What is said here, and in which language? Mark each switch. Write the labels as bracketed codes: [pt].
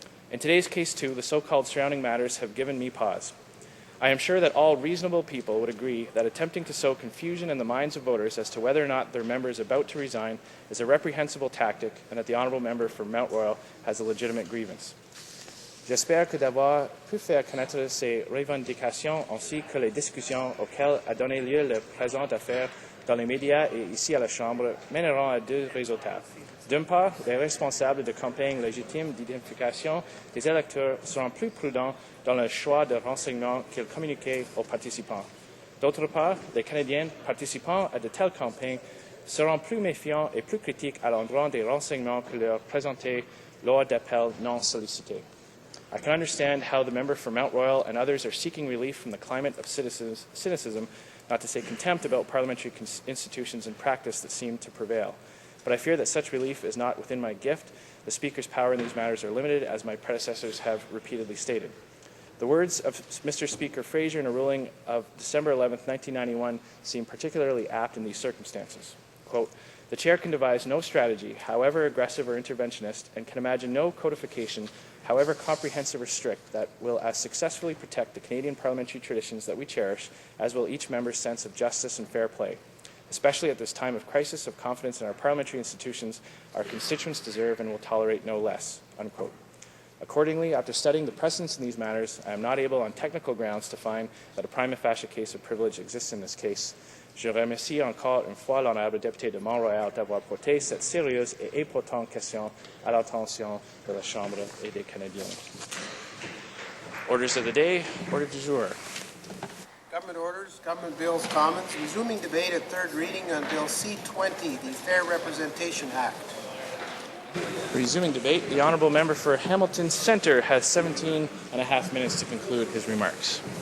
[en] In today's case, too, the so-called surrounding matters have given me pause. I am sure that all reasonable people would agree that attempting to sow confusion in the minds of voters as to whether or not their member is about to resign is a reprehensible tactic and that the honourable member for Mount Royal has a legitimate grievance. [fr] J'espère que d'avoir pu faire connaître ces revendications ainsi que les discussions auxquelles a donné lieu la présente affaire dans les médias et ici à la Chambre mèneront à deux résultats. D'une part, les responsables de campagnes légitimes d'identification des électeurs seront plus prudents dans le choix de renseignements qu'ils communiquent aux participants. D'autre part, les Canadiens participant à de telles campagnes seront plus méfiants et plus critiques à l'endroit des renseignements que leur présentés lors d'appels non sollicités. [en] I can understand how the member for Mount Royal and others are seeking relief from the climate of cynicism, not to say contempt, about parliamentary institutions and practice that seem to prevail. But I fear that such relief is not within my gift. The Speaker's power in these matters are limited, as my predecessors have repeatedly stated. The words of Mr. Speaker Fraser in a ruling of December 11, 1991 seem particularly apt in these circumstances. Quote, the Chair can devise no strategy, however aggressive or interventionist, and can imagine no codification, however comprehensive or strict, that will as successfully protect the Canadian parliamentary traditions that we cherish, as will each member's sense of justice and fair play. Especially at this time of crisis of confidence in our parliamentary institutions, our constituents deserve and will tolerate no less, unquote. Accordingly, after studying the precedents in these matters, I am not able on technical grounds to find that a prima facie case of privilege exists in this case. [fr] Je remercie encore une fois l'honorable député de Mont-Royal d'avoir porté cette sérieuse et importante question à l'attention de la Chambre et des Canadiens. [en] Orders of the day, [fr] order du jour. [en] Government orders, government bills, comments. Resuming debate at third reading on Bill C-20, the Fair Representation Act. Resuming debate, the honourable member for Hamilton Centre has 17 and a half minutes to conclude his remarks.